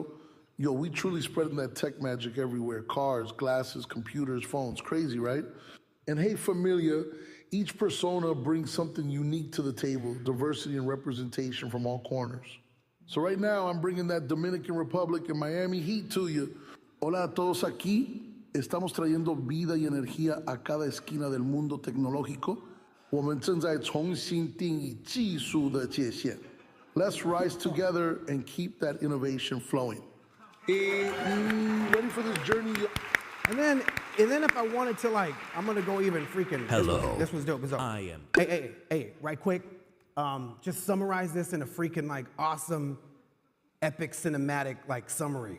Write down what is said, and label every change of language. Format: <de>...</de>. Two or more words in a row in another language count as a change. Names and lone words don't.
<en>Yo, we truly spreading that tech magic everywhere. Cars, glasses, computers, phones. Crazy, right? And hey, familia, each persona brings something unique to the table, diversity and representation from all corners. So right now, I'm bringing that Dominican Republic and Miami heat to you.</en> <es>Hola a todos aquí. Estamos trayendo vida y energía a cada esquina del mundo tecnológico.</es> <zh>我们正在重新定義技術的界限.</zh> <en>Let's rise together and keep that innovation flowing. Ready for this journey? And then if I wanted to, I'm gonna go even freaking. Hello. This was dope. I am. Hey, right quick. Just summarize this in a freaking awesome, epic cinematic summary.</en>